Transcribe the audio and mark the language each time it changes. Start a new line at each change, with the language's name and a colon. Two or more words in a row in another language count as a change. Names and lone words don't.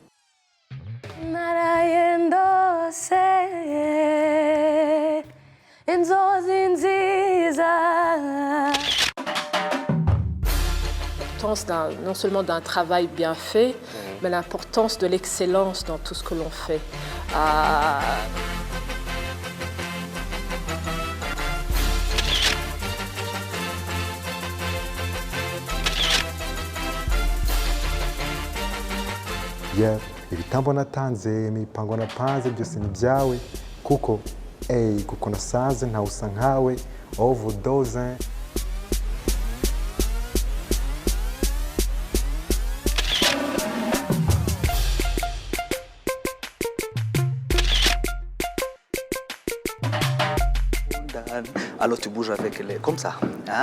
French: L'importance non seulement d'un travail bien fait, mais l'importance de l'excellence dans tout ce que l'on fait.
Kinyarwanda: ibitambo natanze imipango napanze byose ni byawe kuko kuko nasanze ntawusa nkawe overdose.
French: Alors tu bouges avec les comme ça, hein?